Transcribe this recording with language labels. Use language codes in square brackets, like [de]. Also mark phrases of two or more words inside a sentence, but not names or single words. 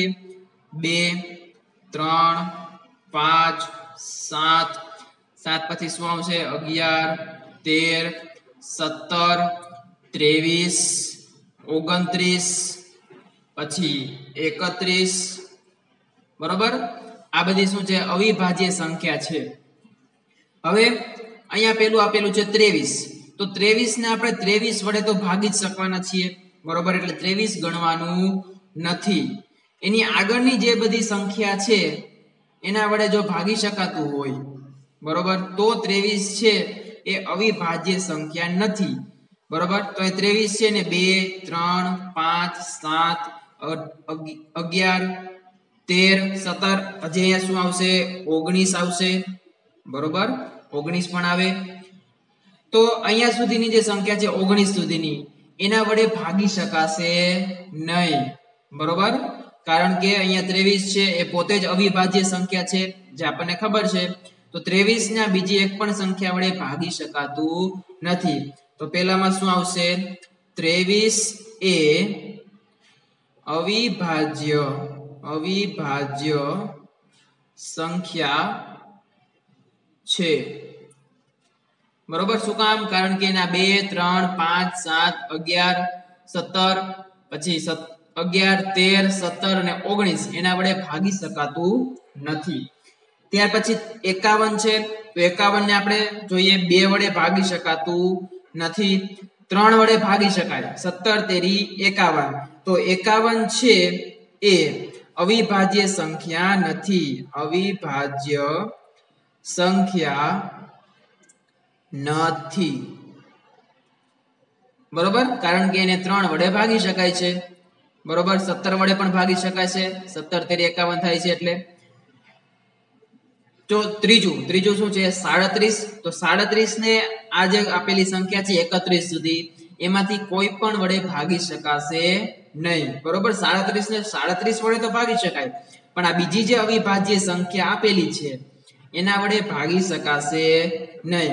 [gu] 2, 3, 5, 7, 7 પછી શું આવશે? 11, 13, 17, 23, 29, पछी 31। બરોબર, આ બધી શું છે? અવિભાજ્ય સંખ્યા છે। હવે અહીંયા पेલું આપેલું છે 23। તો 23 ને આપણે 23 વડે તો ભાગી જ શકવાના છીએ। બરોબર, એટલે 23 ગણવાનું નથી। એની આગળની જે બધી સંખ્યા છે એના વડે જો ભાગી શકાતું હોય, બરોબર, તો 23 છે એ અવિભાજ્ય સંખ્યા નથી। બરોબર, તો એ 23 છે ને 2, 3, 5, 7, 11, 13, 17, હજી અહીંયા શું આવશે? 19 આવશે। બરોબર, 19 પણ આવે। તો અહીંયા સુધીની જે સંખ્યા છે 19 સુધીની એના વડે ભાગી શકાશે નહીં। બરોબર, કારણ કે અહીંયા 23 છે એ પોતે જ અવિભાજ્ય સંખ્યા છે જે આપને ખબર છે। તો 23 ને બીજી એક પણ સંખ્યા વડે ભાગી શકાતું નથી। તો પેલામાં શું આવશે? 23 એ અવિભાજ્ય સંખ્યા છે। બરોબર, શું કામ? કારણ કે એના 2, 3, 5, 7, 11, 17, પછી 11, 13, 17 અને 19 એના વડે ભાગી શકાતું નથી। ત્યાર પછી 51 છે। તો 51 ને આપણે જોઈએ 2 વડે ભાગી શકાતું નથી, 3 વડે ભાગી શકાય। 17 તેરી 51। તો 51 છે એ અવિભાજ્ય સંખ્યા નથી। અવિભાજ્ય संख्या નથી। બરોબર, કારણ કે 3 વડે ભાગી શકાય છે। બરોબર, 17 વડે પણ ભાગી શકાય છે। 17 તેરી 51 થાય છે એટલે। તો ત્રીજુ શું છે 37। તો 37 ને આ જે આપેલી સંખ્યા છે 31 સુધી એમાંથી કોઈ પણ વડે ભાગી શકાશે નહીં। બરોબર, 37 ને 37 વડે તો ભાગી શકાય, પણ આ બીજી જે અવિભાજ્ય સંખ્યા આપેલી છે એના વડે ભાગી શકાશે નહીં।